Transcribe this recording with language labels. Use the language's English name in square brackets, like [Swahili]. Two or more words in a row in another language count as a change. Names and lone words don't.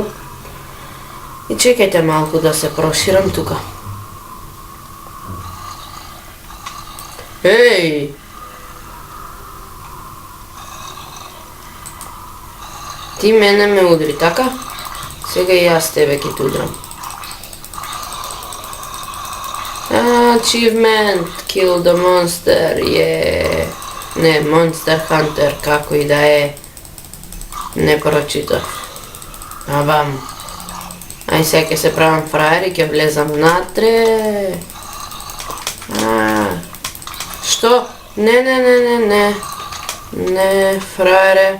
[Macedonian] И чекајте малку да се проширам тука. Еј! Ти мене ме удри, така? Сега и јас тебе ќе те удрам. [English] Achievement, kill the monster, Не, Monster Hunter, [Macedonian] како и да е. Не прочитав. Абам. Ај сега ќе се правам фраер и ќе влезам натре. Што? Не, фраере.